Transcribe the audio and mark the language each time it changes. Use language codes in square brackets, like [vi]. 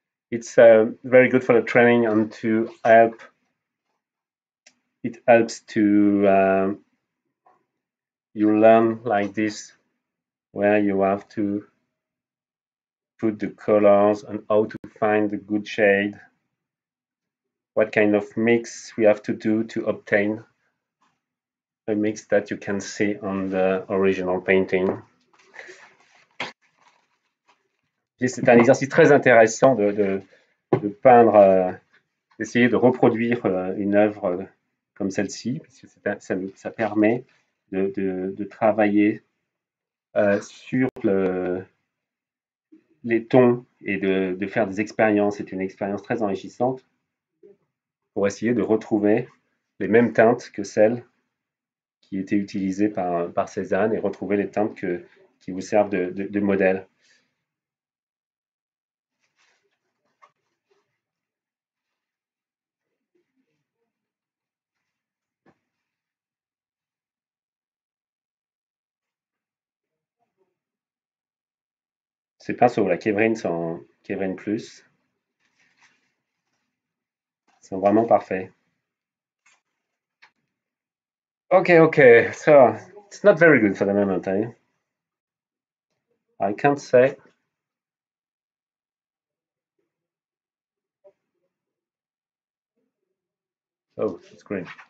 [en] It's very good for the training and to help. It helps to you learn like this, where you have to put the colors and how to find the good shade, what kind of mix we have to do to obtain a mix that you can see on the original painting. [fr] C'est un exercice très intéressant de peindre, d'essayer de reproduire une œuvre comme celle-ci, parce que ça permet de travailler sur les tons et de faire des expériences. C'est une expérience très enrichissante pour essayer de retrouver les mêmes teintes que celles qui étaient utilisées par Cézanne et retrouver les teintes qui vous servent de modèle. Ces pinceaux, la Kevrin sont Kevrin Plus, sont vraiment parfaits. [en] Okay, so it's not very good for the moment, eh? I can't say. Oh, it's great.